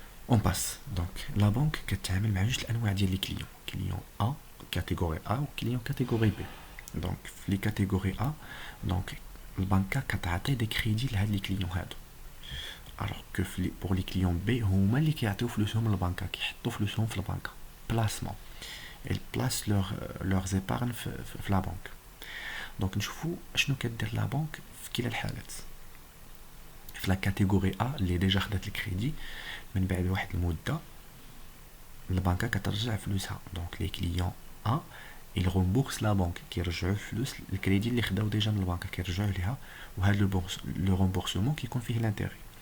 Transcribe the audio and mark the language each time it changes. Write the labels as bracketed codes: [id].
[ar] اون باس. دونك لا بنك كتعامل مع جوج الانواع ديال لي كليون ا كاتيجوري ا و كليون كاتيجوري بي. دونك في لي كاتيجوري ا دونك البنكه كتعطي دي كريدي لهاد لي كليون هادو، [fr] alors que pour les clients B [ar] هما اللي كيعطيو فلوسهم للبنكه، كيحطوا فلوسهم في البنكه بلاسمون. [fr] ils placent leurs épargnes في لا بنك. [ar] دونك نشوفوا شنو كدير لا بنك في كلا الحالات. في لا كاتيجوري ا اللي ديجا خدات الكريدي، من بعد واحد المده البنكه كترجع فلوسها. دونك لي كليون ا [fr] il rembourse la banque [ar] كيرجعوا الفلوس الكريدي اللي خداو ديجا من البنكه كيرجعوا ليها، وهذا لو رومبورسمون كيكون فيه لانتيري.